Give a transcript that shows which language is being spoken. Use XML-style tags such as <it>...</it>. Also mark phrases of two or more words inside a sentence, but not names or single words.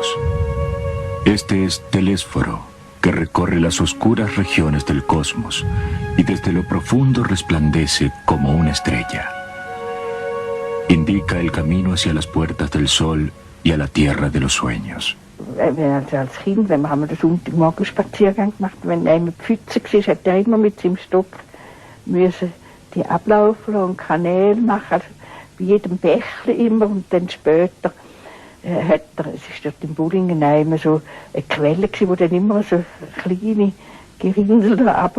<es>Este es Telésforo, que recorre las oscuras regiones del cosmos y desde lo profundo resplandece como una estrella. Indica el camino hacia las puertas del sol y a la tierra de los sueños.</es> <de>Als Kind, wenn wir den Sonntagmorgen Spaziergang gemacht, wenn jemand Pfütze war, hat er immer mit seinem Stock müssen die ablaufen und Kanäle machen, also bei jedem Bächle immer. Und dann später es ist dort in Bollingen immer so eine Quelle gewesen, wo dann immer so kleine Gerinsel da runter sind.</de>